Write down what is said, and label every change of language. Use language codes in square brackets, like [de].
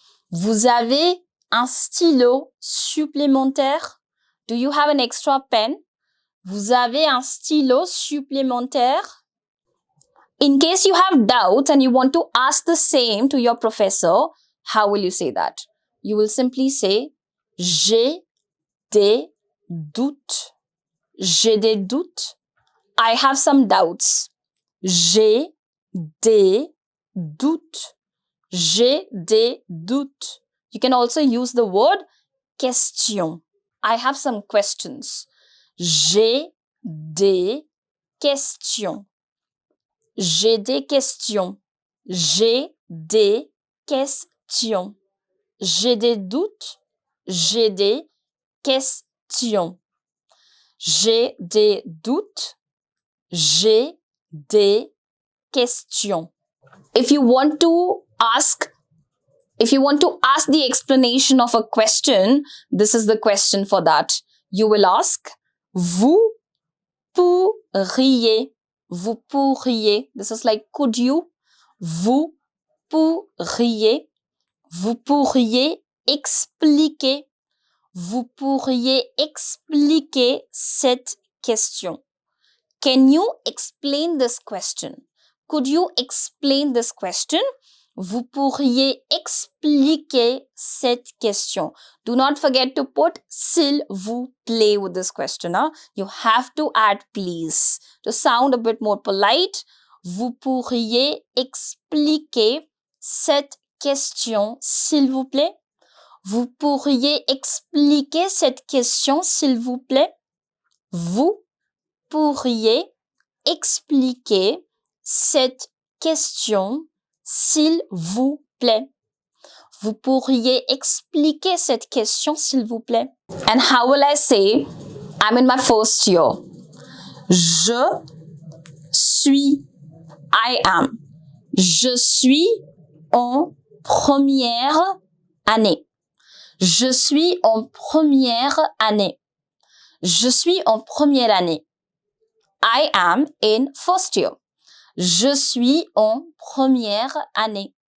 [fr] Vous avez un stylo supplémentaire? [en] Do you have an extra pen? [fr] Vous avez un stylo supplémentaire? [en] In case you have doubts and you want to ask the same to your professor, how will you say that? You will simply say, [fr] j'ai des doutes. J'ai des doutes. [en] I have some doubts. [fr] J'ai des doutes. J'ai des doutes. [en] You can also use the word question. I have some questions. [fr] J'ai des questions. J'ai des questions. J'ai des questions. J'ai des doutes. J'ai des questions. J'ai des doutes. J'ai des questions. [en] If you want to ask the explanation of a question, this is the question for that. You will ask, [fr] vous pourriez. Vous pourriez. [en] This is like, could you? [fr] Vous pourriez, vous pourriez expliquer, vous pourriez expliquer cette question. [en] Can you explain this question? Could you explain this question? [fr] Vous pourriez expliquer cette question. [en] Do not forget to put [fr] s'il vous plaît [en] with this question. Huh? You have to add please to sound a bit more polite. [fr] Vous pourriez expliquer cette question, s'il vous plaît? Vous pourriez expliquer cette question, s'il vous plaît? Vous pourriez expliquer cette question, s'il vous plaît? Vous pourriez expliquer cette question, s'il vous plaît? [en] And how will I say, I'm in my first year? [fr] Je suis, [en] I am. [fr] Je suis en première année. Je suis en première année. Je suis en première année. [en] I am in first year. [fr] Je suis en première année.